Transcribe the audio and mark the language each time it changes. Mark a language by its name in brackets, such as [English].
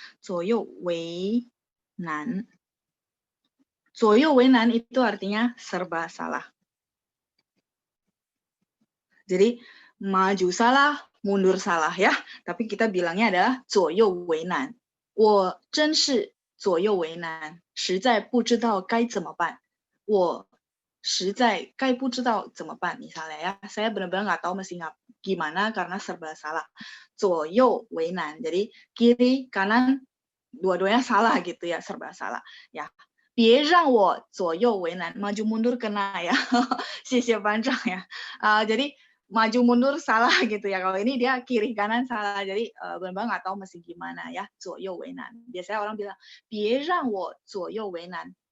[Chinese] 左右为难. [Indonesian] 左右为难 itu artinya serba salah. Jadi maju salah, mundur salah ya. Tapi kita bilangnya adalah 左右为难. [Chinese] 我真是左右为难，实在不知道该怎么办。我实在该不知道怎么办. [Indonesian] Misalnya ya, saya benar-benar nggak tahu mesti gimana karena serba salah. 左右为难, jadi kiri kanan dua-duanya salah gitu ya, serba salah. Ya, [Chinese] 别让我左右为难, [Indonesian] maju mundur kena ya. [Chinese] 谢谢班长 [Indonesian] ya. Jadi maju mundur salah gitu ya. Kalau ini dia kiri kanan salah. Jadi benar-benar nggak tahu mesti gimana ya. 左右为难. Biasanya orang bilang, [Chinese] 别让我左右为难.